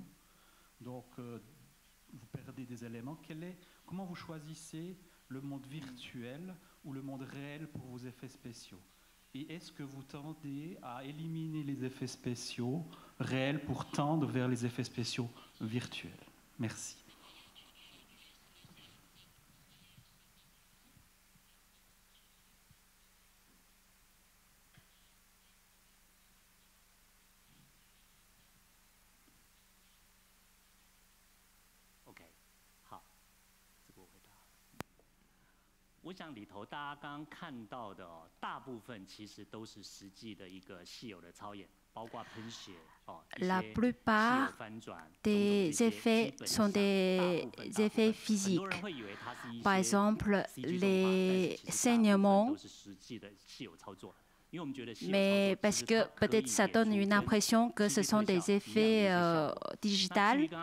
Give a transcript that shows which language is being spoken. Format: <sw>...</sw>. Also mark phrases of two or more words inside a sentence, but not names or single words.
<fr>Donc, vous perdez des éléments. Comment vous choisissez le monde virtuel ou le monde réel pour vos effets spéciaux? Et est-ce que vous tendez à éliminer les effets spéciaux réels pour tendre vers les effets spéciaux virtuels? Merci.</fr> <zh>OK， 好，这个我回答。我想里头大家刚刚看到的哦，大部分其实都是实际的一个戏友的操演。</zh> <fr>La plupart des effets sont des effets physiques. Par exemple, les saignements. Mais parce que peut-être ça donne une impression que ce sont des effets digitaux.</fr>